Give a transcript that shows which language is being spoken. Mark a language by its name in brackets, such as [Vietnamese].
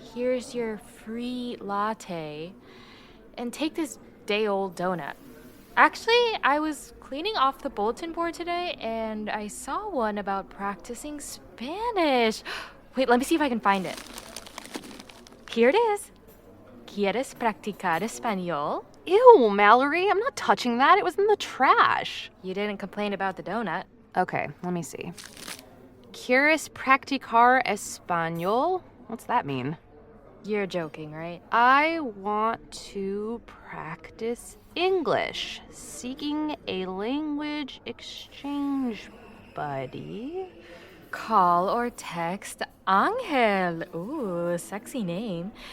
[English] Here's your free latte. And take this day-old donut. Actually, I was cleaning off the bulletin board today, and I saw one about practicing Spanish. Wait, let me see if I can find it. Here it is. [Spanish] ¿Quieres practicar español? [English] Ew, Mallory, I'm not touching that. It was in the trash. You didn't complain about the donut. Okay, let me see. [Spanish] ¿Quieres practicar español? [English] What's that mean? You're joking, right? I want to practice English, seeking a language exchange buddy. call or text Ángel. Ooh, sexy name.